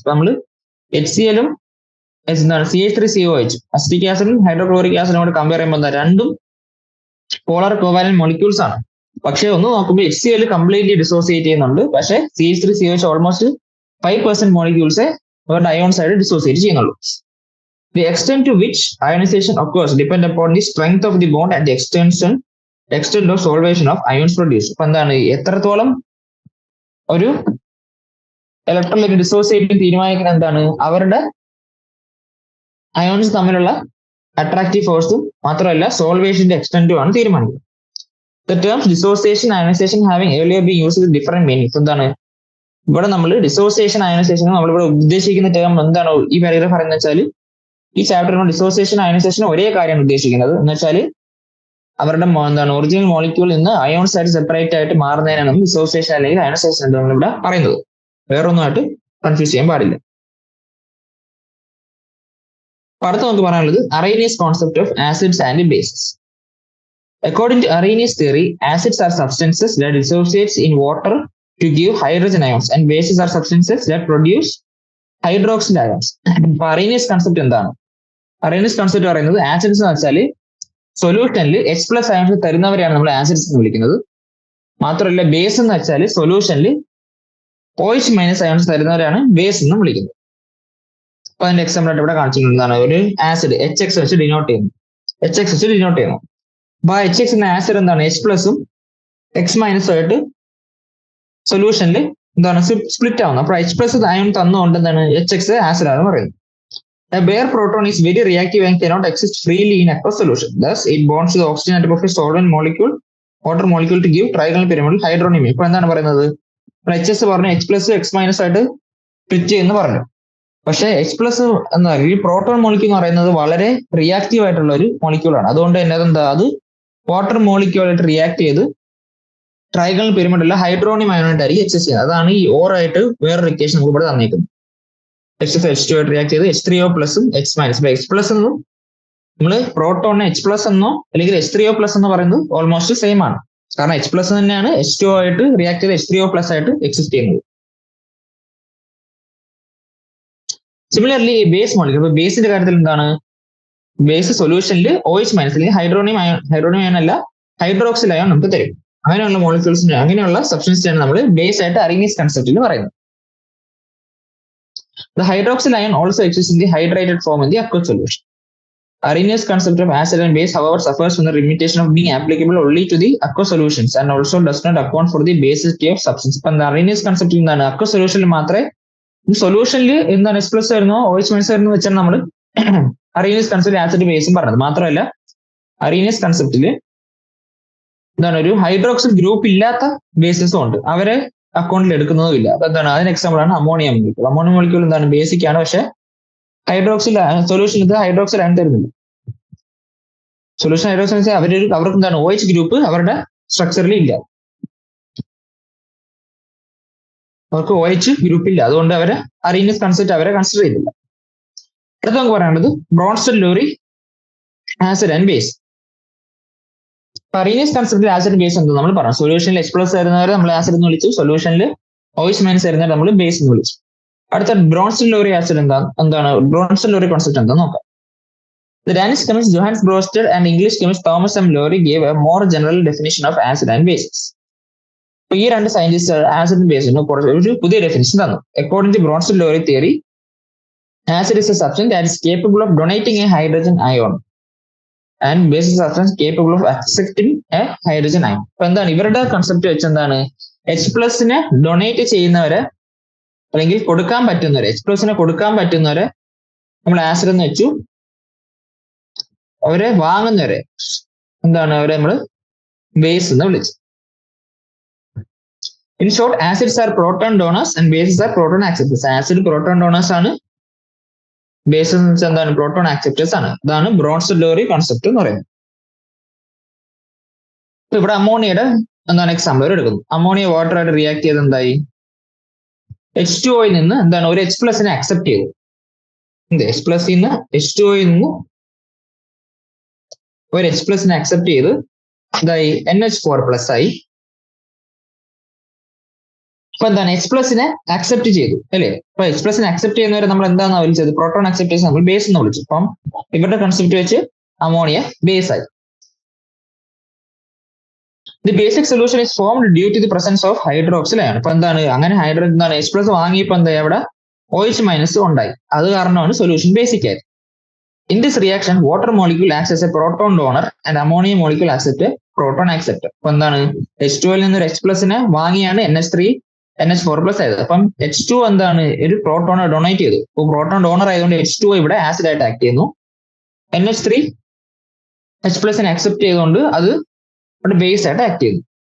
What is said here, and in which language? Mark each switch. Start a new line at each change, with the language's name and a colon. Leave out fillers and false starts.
Malayalam: ഇപ്പൊ നമ്മൾ HCl ഉം CH3COH അസിറ്റിക് ആസിഡും ഹൈഡ്രോക്ലോറിക് ആസിഡും കൂടെ കമ്പയർ ചെയ്യുമ്പോൾ രണ്ടും പോളാർ കോവാലന്റ് മോളിക്യൂൾസ് ആണ്. പക്ഷെ ഒന്ന് നോക്കുമ്പോൾ HCl കംപ്ലീറ്റ്ലി ഡിസോസിയേറ്റ് ചെയ്യുന്നുണ്ട്. പക്ഷെ CH3COH ഓൾമോസ്റ്റ് 5% മോളിക്യൂൾസെ അവരുടെ അയോൺസ് ആയിട്ട് ഡിസോസിയേറ്റ് ചെയ്യുന്നുള്ളൂ.
English: The extent to which ionization occurs depend upon the strength of the bond and the extent of solvation of ions produced.
Malayalam: അപ്പൊ എന്താണ് എത്രത്തോളം ഒരു ഇലക്ട്രോലൈറ്റ് ഡിസോസിയേറ്റ് തീരുമാനിക്കുന്നത് എന്താണ് അവരുടെ അയോൺസ് തമ്മിലുള്ള അട്രാക്റ്റീവ് ഫോഴ്സും മാത്രമല്ല സോൾവേഷന്റെ എക്സ്റ്റെന്റും ആണ് തീരുമാനിക്കുന്നത്.
English: The terms dissociation ionization having earlier been used with different meanings.
Malayalam: എന്താണ് ഇവിടെ നമ്മൾ ഡിസോസിയേഷൻ അയനൈസേഷൻ നമ്മളിവിടെ ഉദ്ദേശിക്കുന്ന ടേം എന്താണ് ഈ പാരഗ്രാഫ് പറയുന്നത് വെച്ചാൽ ഈ ചാപ്റ്ററിൽ ഡിസോസിയേഷൻ അയനൈസേഷൻ ഒരേ കാര്യമാണ് ഉദ്ദേശിക്കുന്നത് എന്ന് വെച്ചാൽ അവരുടെ എന്താണ് ഒറിജിനൽ മോളിക്യൂളിൽ നിന്ന് അയോൺസ് ആയിട്ട് സെപ്പറേറ്റ് ആയിട്ട് മാറുന്നതിനാണ് ഡിസോസിയേഷൻ അല്ലെങ്കിൽ അയനൈസേഷൻ എന്ന് നമ്മളിവിടെ പറയുന്നത്. വേറൊന്നുമായിട്ട് കൺഫ്യൂസ് ചെയ്യാൻ പാടില്ല. അടുത്ത നമുക്ക് പറയാനുള്ളത്
English: Arrhenius concept of acids and bases. According to Arrhenius theory, acids are substances that dissociate in water to give hydrogen ions and bases are substances that produce hydroxyl ions.
Malayalam: അപ്പൊ Arrhenius concept എന്താണ്? Arrhenius concept പറയുന്നത് acids എന്ന് വെച്ചാൽ സൊല്യൂഷനിൽ H+ ions തരുന്നവരെയാണ് നമ്മൾ acids എന്ന് വിളിക്കുന്നത്. മാത്രമല്ല ബേസ് എന്ന് വെച്ചാൽ സൊല്യൂഷനിൽ OH- അയോൺസ് തരുന്നവരെയാണ് ബേസ് എന്ന് വിളിക്കുന്നത്. അപ്പൊ അതിന്റെ എക്സാമ്പിൾ ആയിട്ട് ഇവിടെ കാണിച്ചിട്ടുള്ളതാണ് ഒരു ആസിഡ് HX വെച്ച് ഡിനോട്ട് ചെയ്യുന്നു. അപ്പൊ HX എന്ന ആസിഡ് എന്താണ് H+ഉം X- ആയിട്ട് സൊല്യൂഷനിൽ എന്താണ് സ്പ്ലിറ്റ് ആവുന്നത്. അപ്പൊ H+ അയോൺ തന്നുകൊണ്ട് എന്താണ് HX ആസിഡ് ആണ് പറയുന്നത്.
English: A bare proton is very reactive and cannot exist freely in aqueous solution. Thus, it bonds to the oxygen atom of a solvent molecule, water molecule to give trigonal pyramidal hydronymy.
Malayalam: ഇപ്പൊ എന്താണ് പറയുന്നത് HS പറഞ്ഞു H+ X- ആയിട്ട് split ചെയ്യുന്നു പറഞ്ഞു. പക്ഷെ H+ എന്താ ഈ പ്രോട്ടോൺ മോളിക്യൂൾ എന്ന് പറയുന്നത് വളരെ റിയാക്റ്റീവ് ആയിട്ടുള്ള ഒരു മോളിക്യൂളാണ്. അതുകൊണ്ട് തന്നെ അതെന്താ അത് വാട്ടർ മോളിക്യൂളായിട്ട് റിയാക്ട് ചെയ്ത് ട്രൈഗണൽ പിരമിഡുള്ള ഹൈഡ്രോണിയം അയോണായിട്ടായിരിക്കും എക്സിസ്റ്റ് ചെയ്യുന്നത്. അതാണ് ഈ ഓറായിട്ട് വേറൊരു ഇക്വേഷൻ നമുക്ക് ഇവിടെ തന്നേക്കുന്നത്. H2 ആയിട്ട് റിയാക്ട് ചെയ്ത് H3O പ്ലസും X-. X+ എന്നും നമ്മള് പ്രോട്ടോണിനെ H+ എന്നോ അല്ലെങ്കിൽ H3O+ എന്ന് പറയുന്നത് ഓൾമോസ്റ്റ് സെയിം ആണ്. കാരണം H+ തന്നെയാണ് H2O ആയിട്ട് റിയാക്ട് ചെയ്ത് H3O+ ആയിട്ട് എക്സിസ്റ്റ് ചെയ്യുന്നത്. സിമിലർലി ബേസ് മോളിക്യൂൾ, ഇപ്പൊ ബേസിന്റെ കാര്യത്തിൽ എന്താണ് ബേസ് സൊല്യൂഷനിൽ OH- അല്ലെങ്കിൽ ഹൈഡ്രോണിയം അയോൺ അല്ല ഹൈഡ്രോക്സിൽ അയോൺ നമുക്ക് തരും. അങ്ങനെയുള്ള മോളിക്യൂൾസിന് അങ്ങനെയുള്ള സബ്സ്റ്റൻസിനാണ് നമ്മൾ ബേസ് ആയിട്ട് Arrhenius കൺസെപ്റ്റിൽ പറയുന്നത്.
English: The hydroxyl ion also exists in the hydrated form in the aqueous solution. Arrhenius concept of acid and base, however, suffers from the limitation of being applicable only to the aqueous solutions and also does not account for the basicity of substance.
Malayalam: ഇപ്പൊ Arrhenius concept എന്താണ് aqueous solutionൽ മാത്രമേ സൊല്യൂഷനിൽ എന്താണ് H+ ആയിരുന്നോ OH- ആയിരുന്നു വെച്ചാണ് നമ്മൾ Arrhenius concept acid ബേസും പറഞ്ഞത്. മാത്രമല്ല Arrhenius കൺസെപ്റ്റില് എന്താണ് ഒരു ഹൈഡ്രോക്സിൽ ഗ്രൂപ്പ് ഇല്ലാത്ത ബേസസും ഉണ്ട്, അവരെ അക്കൗണ്ടിൽ എടുക്കുന്നതും ഇല്ല. അപ്പൊ എന്താണ് അതിന് എക്സാമ്പിൾ ആണ് അമോണിയ മോളിക്യൂൾ. അമോണിയ മോളിക്യൂൾ എന്താണ് ബേസിക് ആണ്, പക്ഷെ ഹൈഡ്രോക്സിൽ സൊല്യൂഷൻ ഇത് ഹൈഡ്രോക്സിൽ ആണ് തരുന്നില്ല. സൊല്യൂഷൻ ഹൈഡ്രോക്സിൽ വെച്ചാൽ അവർക്ക് എന്താണ് OH ഗ്രൂപ്പ് അവരുടെ സ്ട്രക്ചറിൽ ഇല്ല, അവർക്ക് OH ഗ്രൂപ്പ് ഇല്ല. അതുകൊണ്ട് അവരെ Arrhenius കൺസെപ്റ്റ് അവരെ കൺസിഡർ ചെയ്തില്ല. അടുത്ത നമുക്ക് പറയാനുള്ളത് Bronsted-Lowry acid and base. Arrhenius കൺസെപ്റ്റിൽ acid base എന്താ നമ്മൾ പറഞ്ഞു. സൊല്യൂഷനിൽ H+ തരുന്നവരെ നമ്മൾ ആസിഡ് എന്ന് വിളിച്ചു, സൊല്യൂഷനിൽ OH- തരുന്നവരെ നമ്മൾ ബേസ് എന്ന് വിളിച്ചു. അടുത്ത Bronsted-Lowry ആസിഡ് എന്താണ് Bronsted-Lowry കോൺസെപ്റ്റ് എന്താ നോക്കാം.
English: The Danish chemist Johannes Bronsted and English chemist Thomas M. Lowry gave a more general definition of acid and bases.
Malayalam: അപ്പൊ ഈ രണ്ട് സയന്റിസ്റ്റ് ആസിഡ് ബേസിന് ഒരു പുതിയ ഡെഫിനിഷൻ തന്നു.
English: According to Bronsted-Lowry theory, acid is a substance that is capable of donating a hydrogen ion and base is a substance capable of accepting a hydrogen ion.
Malayalam: അപ്പൊ എന്താണ് ഇവരുടെ concept വെച്ച് എന്താണ് H+നെ donate ചെയ്യുന്നവരെ അല്ലെങ്കിൽ കൊടുക്കാൻ പറ്റുന്നവരെ H+നെ കൊടുക്കാൻ പറ്റുന്നവരെ നമ്മൾ ആസിഡ് എന്ന് വെച്ചു, അവരെ വാങ്ങുന്നവരെ എന്താണ് അവരെ നമ്മൾ ബേസ് എന്ന് വിളിച്ചു.
English: In short, acids are proton donors and bases are proton acceptors.
Malayalam: Acid proton donors ആണ്, ബേസ് എന്ന് വെച്ചാൽ എന്താണ് പ്രോട്ടോൺ ആക്സെപ്റ്റേഴ്സ് ആണ്. ഇതാണ് Bronsted-Lowry കോൺസെപ്റ്റ് എന്ന് പറയുന്നത്. ഇപ്പൊ ഇവിടെ അമോണിയയുടെ എന്താണ് എക്സാമ്പിൾ എടുക്കുന്നു. അമോണിയ വാട്ടർ ആയിട്ട് റിയാക്ട് ചെയ്ത് എന്തായി H2O നിന്ന് എന്താണ് ഒരു H+നെ അക്സെപ്റ്റ് ചെയ്തു. H+ നിന്ന് H2O നിന്ന് ഒരു H+നെ അക്സെപ്റ്റ് ചെയ്ത് എന്തായി NH4+ ആയി. അപ്പൊ എന്താണ് H+നെ അക്സെപ്റ്റ് ചെയ്തു അല്ലെ. അപ്പൊ H+നെ അക്സെപ്റ്റ് ചെയ്യുന്നവരെ നമ്മൾ എന്താണെന്ന് വിളിച്ചത് പ്രോട്ടോൺ അക്സെപ്റ്റേഴ്സ് നമ്മൾ ബേസ് എന്ന് വിളിച്ചു. അപ്പം ഇവരുടെ കൺസെപ്റ്റ് വെച്ച് അമോണിയ ബേസ് ആയി.
English: The basic solution is formed due to the presence of hydroxyl ion.
Malayalam: അപ്പൊ എന്താണ് അങ്ങനെ എന്താണ് H പ്ലസ് വാങ്ങിയപ്പോൾ എന്താ അവിടെ OH മൈനസ് ഉണ്ടായി. അത് കാരണമാണ് സൊല്യൂഷൻ ബേസിക് ആയത്.
English: In this reaction, water molecule acts as a proton donor and ammonia molecule acts as a proton acceptor.
Malayalam: അപ്പൊ എന്താണ് H2ൽ നിന്ന് ഒരു H പ്ലസിനെ വാങ്ങിയാണ് NH3 NH4 പ്ലസ് ആയത്. അപ്പം H2 എന്താണ് ഒരു പ്രോട്ടോണെ ഡൊണേറ്റ് ചെയ്തു. അപ്പൊ പ്രോട്ടോൺ ഡോണർ ആയതുകൊണ്ട് H2 ഇവിടെ ആസിഡ് ആയിട്ട് ആക്ട് ചെയ്യുന്നു. NH3 H പ്ലസിനെ അക്സെപ്റ്റ് ചെയ്തുകൊണ്ട് അത് ഇവിടെ ബേസ് ആയിട്ട് ആക്ട് ചെയ്യുന്നു.